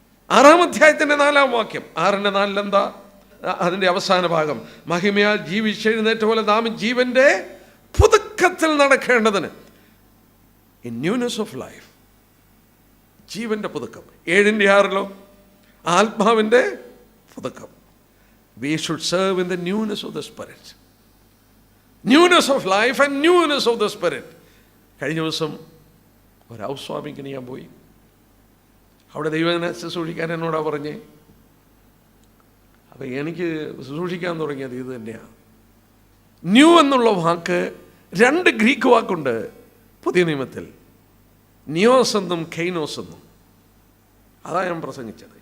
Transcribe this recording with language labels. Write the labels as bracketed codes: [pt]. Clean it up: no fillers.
[ml] 6-ാം അധ്യായത്തിൻ്റെ 4-ാം വാക്യം, 6-ന്റെ 4 എന്താ? അതിൻ്റെ അവസാന ഭാഗം, മഹിമയാൽ ജീവിച്ചെഴുന്നേറ്റ പോലെ നാം ജീവന്റെ പുതുക്കത്തിൽ നടക്കേണ്ടതിന്, [en] in newness of life, [ml] ജീവന്റെ പുതുക്കം. 7-ന്റെ 6-ലോ ആത്മാവിൻ്റെ പുതുക്കം. [en] We should serve in the newness of the spirit. Newness of life and newness of the spirit. [ml] കഴിഞ്ഞ ദിവസം ഒരു ഹൗസ് വാമിങ്ങിന് ഞാൻ പോയി. അവിടെ ദൈവത്തിനെ ശുശ്രൂഷിക്കാൻ എന്നോടാ പറഞ്ഞേ. അപ്പം എനിക്ക് ശുശ്രൂഷിക്കാൻ തുടങ്ങിയത് ഇത് തന്നെയാണ്. ന്യൂ എന്നുള്ള വാക്ക് 2 ഗ്രീക്ക് വാക്കുണ്ട് പുതിയ നിയമത്തിൽ, നിയോസ് എന്നും കെയ്നോസ് എന്നും. അതാണ് ഞാൻ പ്രസംഗിച്ചത്.